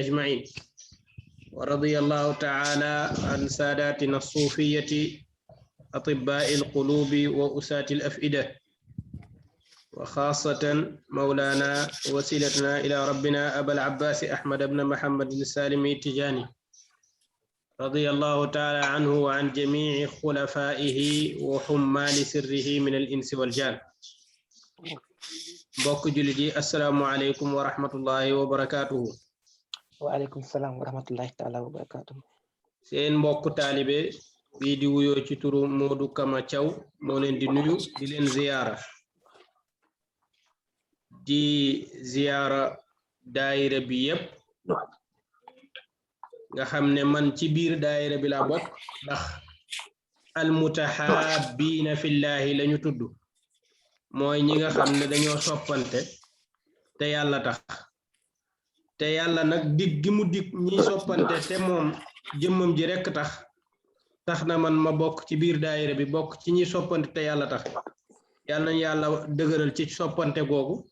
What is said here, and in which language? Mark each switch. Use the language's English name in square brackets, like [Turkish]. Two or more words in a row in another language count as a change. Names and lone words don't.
[Arabic] أجمعين ورضي الله تعالى عن ساداتنا الصوفية أطباء القلوب وأساة الأفئدة وخاصة مولانا وسيلتنا إلى ربنا أبا العباس أحمد بن محمد السالمي التجاني رضي الله تعالى عنه وعن جميع خلفائه وحمال سره من الإنس والجان. [Wolof] بوك جلدي [Arabic] السلام عليكم ورحمة الله وبركاته. وعليكم السلام ورحمة الله تعالى وبركاته. [Wolof] سين بوك طالبي بي دي ويو ci turu Modou Kama Thiaw mo len di nuyu di len ziyara daayira bi yépp nga xamne man ci biir daayira bi la bok ndax [Arabic] المتحابين في الله [Wolof] lañu tuddu moy ñi nga xamne dañoo soppante te yàlla tax te yàlla nak dig gi mu dig ñi soppante te mom jëmmam ji rek tax na man ma bok ci biir daayira bi bok ci ñi soppante te yàlla tax yàlla nañ yàlla dëgëral ci soppante googu